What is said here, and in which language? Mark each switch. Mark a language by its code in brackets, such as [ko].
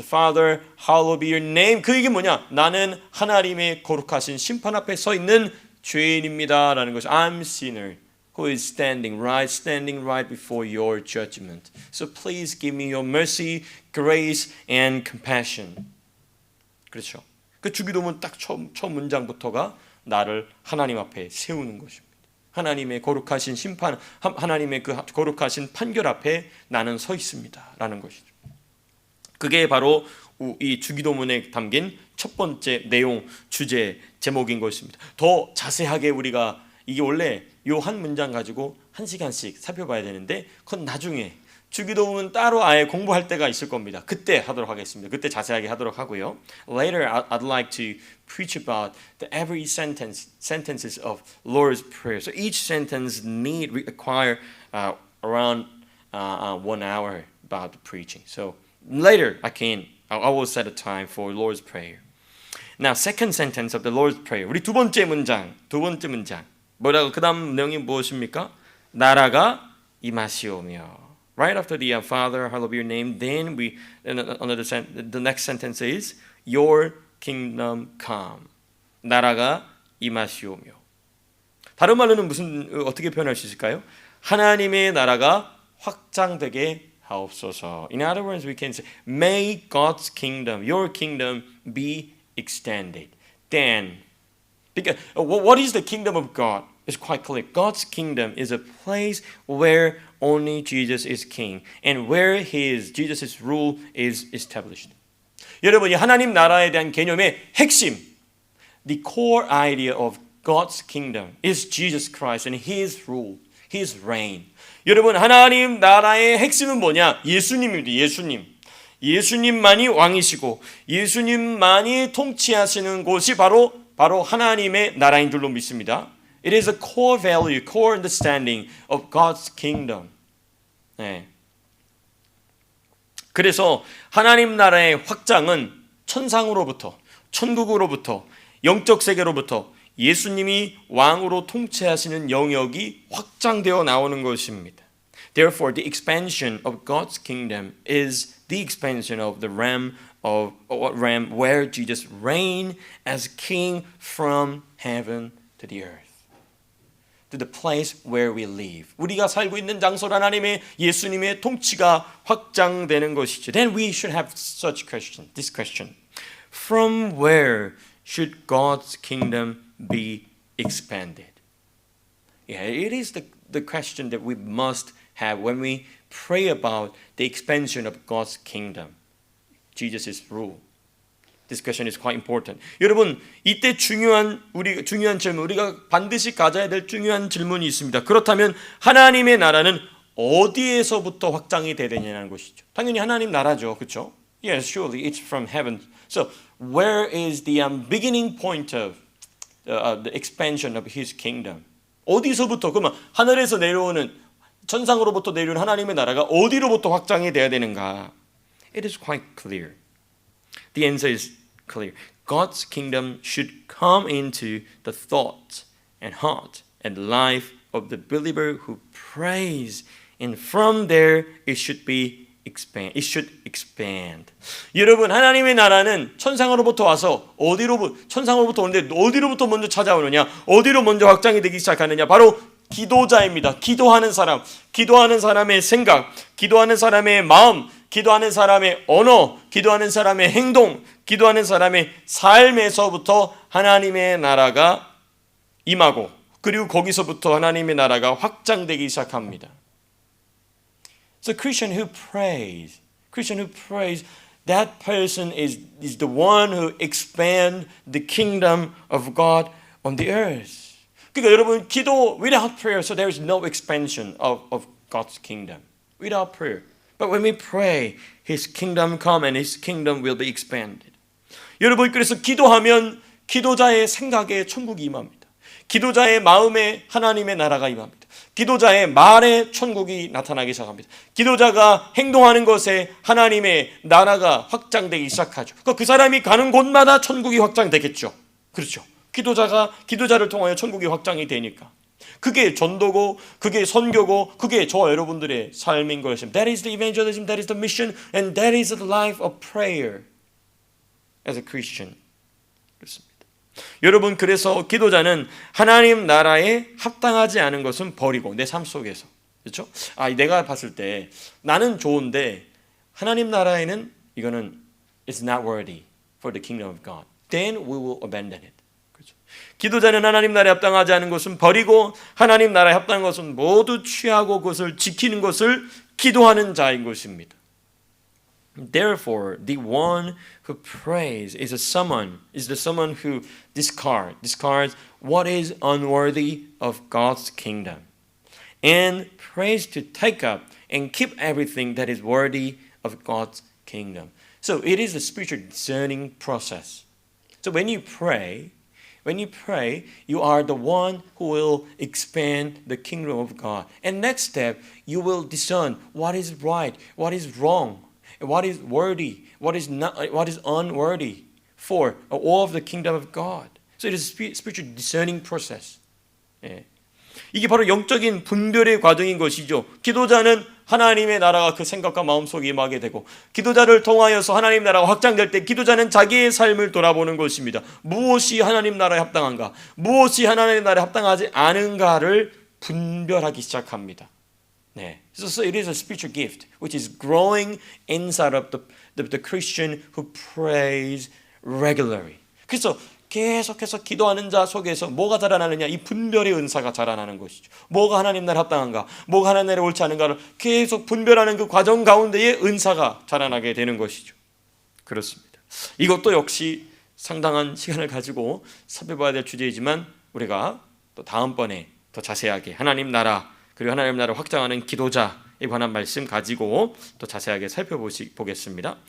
[en] Father, hallowed be your name. [ko] 그 얘기는 뭐냐? 나는 하나님의 거룩하신 심판 앞에 서 있는 죄인입니다 라는 것이 [en] I'm sinner who is standing right before your judgment. So please give me your mercy, grace and compassion. [ko] 그렇죠. 그 주기도문 딱 처음 문장부터가 나를 하나님 앞에 세우는 것입니다. 하나님의 거룩하신 심판, 하나님의 그 거룩하신 판결 앞에 나는 서 있습니다 라는 것이죠. 그게 바로 이 주기도문에 담긴 첫 번째 내용, 주제, 제목인 것입니다. 더 자세하게 우리가 이게 원래 요 한 문장 가지고 한 시간씩 살펴봐야 되는데 그건 나중에 주기도문 따로 아예 공부할 때가 있을 겁니다. 그때 하도록 하겠습니다. 그때 자세하게 하도록 하고요. [en] Later, I'd like to preach about the every sentences of Lord's Prayer. So each sentence require around 1 hour about the preaching. So later, I will set a time for Lord's Prayer. Now, second sentence of the Lord's Prayer. [ko] 우리 두 번째 문장. 뭐라고 그 다음 내용이 무엇입니까? 나라가 임하시오며. [en] Right after the Father, hallowed be your name, then the next sentence is Your kingdom come. [ko] 나라가 임하시오며. 다른 말로는 어떻게 표현할 수 있을까요? 하나님의 나라가 확장되게 하옵소서. [en] In other words, we can say, May God's kingdom, your kingdom, be extended. Then, because what is the kingdom of God? It's quite clear. God's kingdom is a place where only Jesus is king and where Jesus' rule is established. [ko] 여러분이 하나님 나라에 대한 개념의 핵심, [en] the core idea of God's kingdom is Jesus Christ and His rule, His reign. [ko] 여러분 하나님 나라의 핵심은 뭐냐? 예수님입니다. 예수님만이 왕이시고 예수님만이 통치하시는 곳이 바로 하나님의 나라인 줄로 믿습니다. [en] It is a core value, core understanding of God's kingdom. [ko] 네. 그래서 하나님 나라의 확장은 천상으로부터, 천국으로부터, 영적 세계로부터 예수님이 왕으로 통치하시는 영역이 확장되어 나오는 것입니다. [en] Therefore, the expansion of God's kingdom is the expansion of the realm realm where Jesus reigned as king from heaven to the earth. To the place where we live. [ko] 우리가 살고 있는 장소로 하나님의 예수님의 통치가 확장되는 것이죠. [en] Then we should have such question, this question. From where should God's kingdom be expanded? Yeah, it is the question that we must have when we pray about the expansion of God's kingdom, Jesus' rule. This question is quite important. [ko] 여러분, 이때 중요한 질문, 우리가 반드시 가져야 될 중요한 질문이 있습니다. 그렇다면 하나님의 나라는 어디에서부터 확장이 돼야 되냐는 것이죠. 당연히 하나님 나라죠, 그렇죠? [en] Yes, surely it's from heaven. So, where is the beginning point of the expansion of His kingdom? [ko] 어디서부터? 그러면 하늘에서 내려오는 천상으로부터 내려오는 하나님의 나라가 어디로부터 확장이 돼야 되는가? [en] It is quite clear. The answer is clear. God's kingdom should come into the thought and heart and life of the believer who prays, and from there it should expand. [ko] 여러분, 하나님의 나라는 천상으로부터 와서 천상으로부터 오는데 어디로부터 먼저 찾아오느냐? 어디로 먼저 확장이 되기 시작하느냐? 바로 기도자입니다. 기도하는 사람의 생각, 기도하는 사람의 마음, 기도하는 사람의 언어, 기도하는 사람의 행동, 기도하는 사람의 삶에서부터 하나님의 나라가 임하고, 그리고 거기서부터 하나님의 나라가 확장되기 시작합니다. [en] So Christian who prays, that person is the one who expand the kingdom of God on the earth. [ko] 그러니까 여러분, 기도 [en] without prayer, so there is no expansion of God's kingdom. Without prayer. But when we pray, His kingdom come and His kingdom will be expanded. [ko] 여러분, 그래서 기도하면 기도자의 생각에 천국이 임합니다. 기도자의 마음에 하나님의 나라가 임합니다. 기도자의 말에 천국이 나타나기 시작합니다. 기도자가 행동하는 것에 하나님의 나라가 확장되기 시작하죠. 그 사람이 가는 곳마다 천국이 확장되겠죠. 그렇죠. 기도자를 통하여 천국이 확장이 되니까. 그게 전도고, 그게 선교고, 그게 저와 여러분들의 삶인 것입니다. [en] That is the evangelism, that is the mission, and that is the life of prayer as a Christian. [ko] 그렇습니다. 여러분, 그래서 기도자는 하나님 나라에 합당하지 않은 것은 버리고, 내 삶 속에서, 그렇죠? 내가 봤을 때 나는 좋은데 하나님 나라에는 이거는 [en] it's not worthy for the kingdom of God. Then we will abandon it. [ko] 기도자는 하나님 나라에 합당하지 않은 것은 버리고 하나님 나라에 합당한 것은 모두 취하고 그것을 지키는 것을 기도하는 자인 것입니다. [en] Therefore, the one who prays is the someone who discards what is unworthy of God's kingdom and prays to take up and keep everything that is worthy of God's kingdom. So it is a spiritual discerning process. So when you pray, you are the one who will expand the kingdom of God. And next step, you will discern what is right, what is wrong, what is worthy, what is unworthy for all of the kingdom of God. So it is a spiritual discerning process. [ko] 예. 이게 바로 영적인 분별의 과정인 것이죠. 기도자는 하나님의 나라가 그 생각과 마음속에 임하게 되고, 기도자를 통하여서 하나님 나라가 확장될 때 기도자는 자기의 삶을 돌아보는 것입니다. 무엇이 하나님 나라에 합당한가, 무엇이 하나님 나라에 합당하지 않은가를 분별하기 시작합니다. 네. [en] So it is a spiritual gift which is growing inside of the Christian who prays regularly. [ko] 그래서 계속해서 기도하는 자 속에서 뭐가 자라나느냐? 이 분별의 은사가 자라나는 것이죠. 뭐가 하나님 나라에 합당한가? 뭐가 하나님 나라에 옳지 않은가를 계속 분별하는 그 과정 가운데에 은사가 자라나게 되는 것이죠. 그렇습니다. 이것도 역시 상당한 시간을 가지고 살펴봐야 될 주제이지만 우리가 또 다음번에 더 자세하게 하나님 나라, 그리고 하나님 나라를 확장하는 기도자에 관한 말씀 가지고 또 자세하게 살펴보겠습니다.